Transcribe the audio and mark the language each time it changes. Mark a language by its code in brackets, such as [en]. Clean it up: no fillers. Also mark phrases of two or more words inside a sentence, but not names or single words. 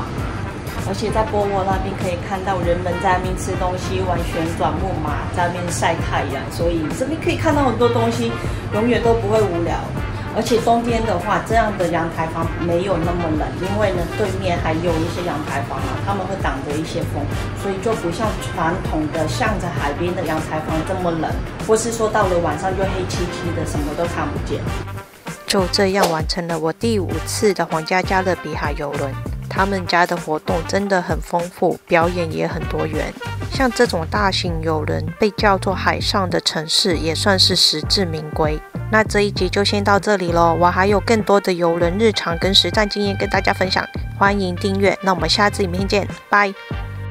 [zh] 而且在波沃那邊可以看到人們在那邊吃東西、玩旋轉木馬，在那邊曬太陽，所以這邊可以看到很多東西，永遠都不會無聊。而且冬天的話，這樣的陽台房沒有那麼冷，因為呢對面還有一些陽台房啊，他們會擋着一些風，所以就不像傳統的向着海邊的陽台房這麼冷，或是說到了晚上就黑漆漆的，什麼都看不見。就這樣完成了我第5次的皇家加勒比海遊輪。他們家的活動真的很豐富，表演也很多元。像這種大型遊輪被叫做海上的城市，也算是實至名歸。那這一集就先到這裡咯，我還有更多的遊輪日常跟實戰經驗跟大家分享，歡迎訂閱。那我們下次影片見，拜。